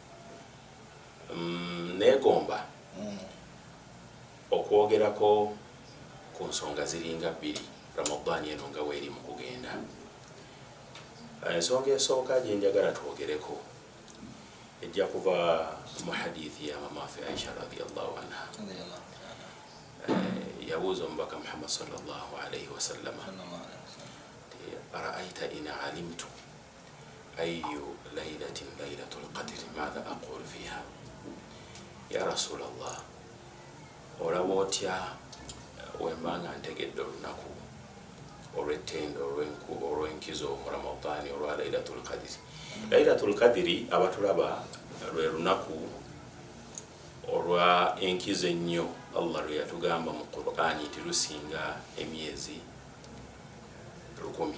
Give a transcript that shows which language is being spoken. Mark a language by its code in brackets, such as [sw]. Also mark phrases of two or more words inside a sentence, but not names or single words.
[lg] Neegomba okwogerako ku nsonga ziringa 2 Ramadani eno nga weeri mu kugenda. Ensonga esooka gye njagala twogereko ejja kuva mu hadithi ya mama waffe Aisha [ar] رضي الله عنها. [lg] Yabuuza omubaka Muhammad [ar] صلى الله عليه وسلم أرأيت إن علمت أي ليلة ليلة القدر ما أقول فيها يا رسول الله [lg] olaba otya wembanga ntegedde olunaku olw'ettendo olw'enkizo mu Ramadani olwa Lailatul Qadri. Lailatul Qadri abatulaba lwe lunaku olwa enkizo ennyo Allah lwe yatugamba mu Qur'ani nti lusinga emyezi 100.